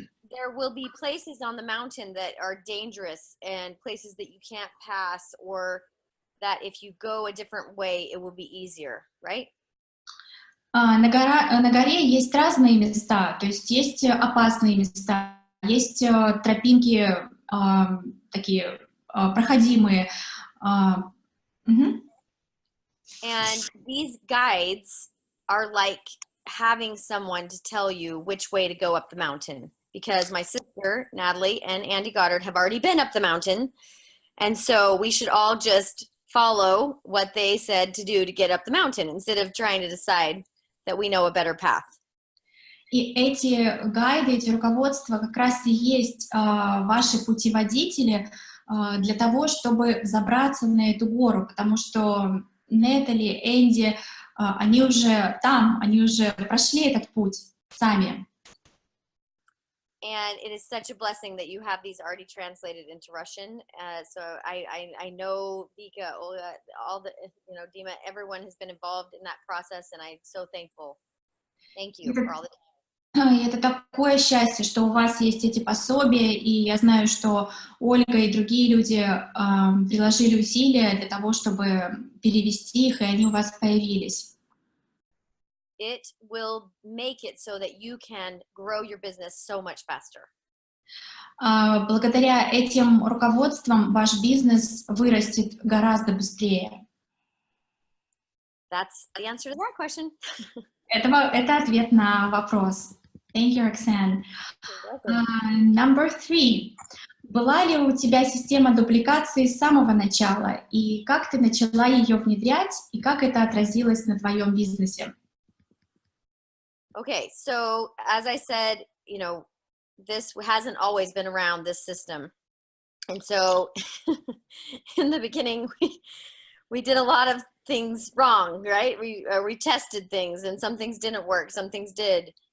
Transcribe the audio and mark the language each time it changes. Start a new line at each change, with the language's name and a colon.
English: There will be places on the mountain that are dangerous and places that you can't pass, or that if you go a different way, it will be easier, right?
Russian: На горе есть разные места, то есть есть опасные места, есть тропинки такие проходимые.
English: And these guides are like having someone to tell you which way to go up the mountain. Because my sister, Natalie, and Andy Goddard have already been up the mountain. And so we should all just follow what they said to do to get up the mountain instead of trying to decide that we know a better path.
Russian: И эти гайды, эти руководства как раз и есть ваши путеводители для того, чтобы забраться на эту гору, потому что Нетали, Энди, они уже там, они уже прошли этот путь сами.
English: And it is such a blessing that you have these already translated into Russian. So I know Vika, Olga, all the, you know, Dima, everyone has been involved in that process, and I'm so thankful. Thank you for all the.
Russian: И это такое счастье, что у вас есть эти пособия, и я знаю, что Ольга и другие люди приложили усилия для того, чтобы перевести их, и они у вас появились.
English: It will make it so that you can grow your business so much faster.
Russian: Благодаря этим руководствам ваш бизнес вырастет гораздо быстрее.
English: That's the answer to that question.
Russian: Это ответ на вопрос.
English: Thank you, Roxanne. Number 3.
Russian: Была ли у тебя система дубликации с самого начала, и как ты начала ее внедрять, и как это отразилось на твоем бизнесе?
English: Okay, so as I said, you know, this hasn't always been around, this system. And so in the beginning, we did a lot of things wrong, right? We tested things, and some things didn't work, some things did.